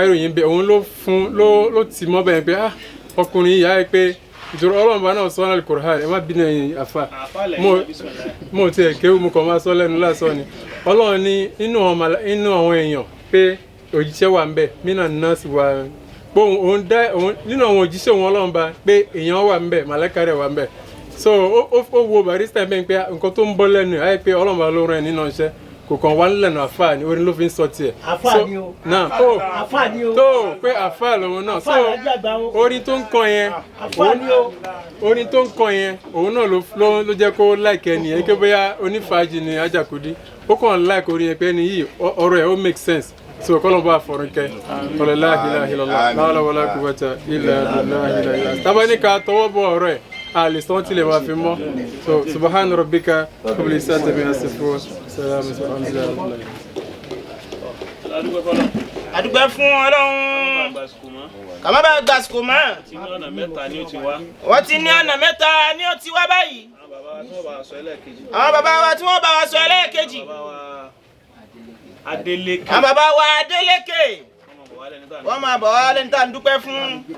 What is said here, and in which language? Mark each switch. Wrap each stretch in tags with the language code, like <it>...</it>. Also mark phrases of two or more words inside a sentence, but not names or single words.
<yo>ń ròyìn bẹ̀ òun ló tì mọ́ bẹ́ẹ̀ pé ọkùnrin ìyá ẹ pé ìjọba Ọlọ́run bá náà sọ́nà Al-Qur'an ẹ má bínú ẹ̀yin àfa mo ti ẹ̀kẹ́ mo kàn máa sọ lẹ́nu lásán ni Ọlọ́run ní nínú àwọn èèyàn pé òjíṣẹ́ wà ń bẹ̀ mínà náà sì wà nínú àwọn òjíṣẹ́ wọn Ọlọ́run bá pé èèyàn wà ń bẹ̀ màláíkà rẹ̀ wà ń bẹ̀ so ó wo Barrister bẹ́ẹ̀ pé nǹkan tó ń bọ́ lẹ́nu ẹ̀ ayé pé Ọlọ́run bá ló rán ẹ nínú iṣẹ́ kò kàn wá nílẹ̀nu àfáà ni orin ló fi ń sọ tiẹ̀. àfáà ni o. náà àfáà ni o. tó pé àfáà lòun náà so orin tó ń kọ yẹn orin tó ń kọ yẹn òun náà ló jẹ́ kó láìkẹ́ nìyẹn kí bóyá onífàájì ni Ajakudi ó kàn láìkẹ́ orin yẹn pé ẹni yìí ọ̀rọ̀ ẹ̀ ó</yo> <en>make sense</en> <yo>so kọ́lọ́ bá fọ̀rọ̀ kẹ́ ọ̀rọ̀</yo> <ar>لا إله إلا الله لا حول ولا قوة إلا بالله</ar> <yo>tabanika tọwọ́ bọ̀ ọ̀rọ̀ ẹ̀ àlè sọ́n tilẹ̀ wá fi mọ́ so</yo> <ar>سبحان ربك رب العزة عما يصفون سلام الحمد لله.</ar> <yo>àdúgbò fún Ọlọ́run kàmá bá gbàsíkò mọ́ wọ́n ti ní ọ̀nà mẹ́ta ni ó ti wá báyìí àwọn bàbá wa tí wọ́n bá wa sọ ẹlẹ́ẹ̀kejì àwọn bàbá wa Adélékè wọ́n máa bọ̀ wá lẹ́ni tá à ń dúpẹ́ fún.</yo>